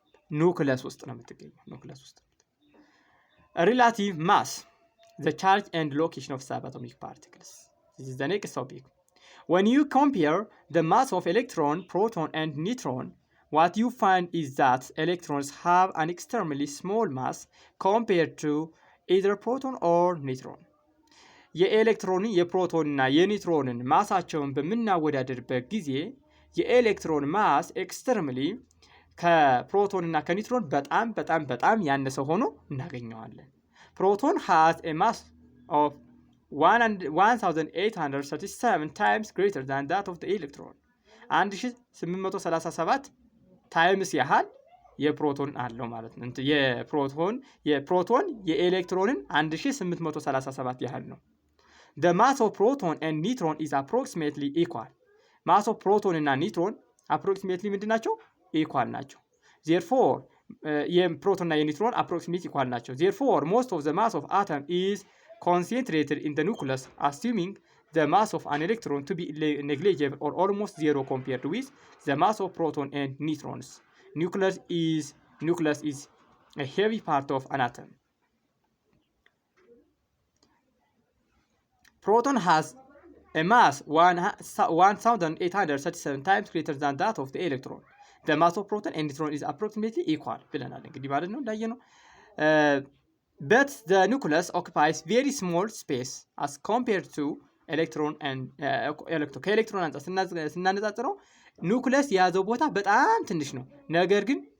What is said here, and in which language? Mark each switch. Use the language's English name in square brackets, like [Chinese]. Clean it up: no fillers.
[Amharic] ኑክለስ ውስጥ ነው የምትገኘው። ኑክለስ ውስጥ ሪላቲቭ ማስ [English] the charge and location of subatomic particles. This is the next topic. When you compare the mass of electron, proton and neutron, what you find is that electrons have an extremely small mass compared to either proton or neutron. [Amharic] የኤሌክትሮንን የፕሮቶንና የኒውትሮንን ማሳቸውን በምናወዳደርበት ጊዜ የኤሌክትሮን ማስ ኤክስትሪምሊ ከፕሮቶንና ከኒውትሮን በጣም ያነሰ ሆኖ እናገኘዋለን። ፕሮቶን [English] has a mass of 1837 times greater than that of the electron. [Amharic] 1837 ታይምስ ያህል የፕሮቶን አለው ማለት ነው። የፕሮቶን የኤሌክትሮንን 1837 ያህል ነው። [English] The mass of proton and neutron is approximately equal. [Amharic] ማስ ኦፍ ፕሮቶን እና ኒውትሮን approximately ምንድናቸው? ኢኳል ናቸው። [English] Therefore [Amharic] የፕሮቶን እና የኒውትሮን [English] approximately ኢኳል ናቸው። Therefore most of the mass of atom is concentrated in the nucleus, assuming the mass of an electron to be negligible or almost zero compared with the mass of proton and neutrons. Nucleus is a heavy part of an atom. Proton has a mass 1837 times greater than that of the electron. The mass of proton and neutron is approximately equal [Amharic] ብለናል። እንግዲህ ማለት ነው እንዳየነው [English] but the nucleus occupies very small space as compared to electron and [Amharic] ከኤሌክትሮን አንጻር ስናነጻጽረው ኑክለስ የያዘው ቦታ በጣም ትንሽ ነው። ነገር ግን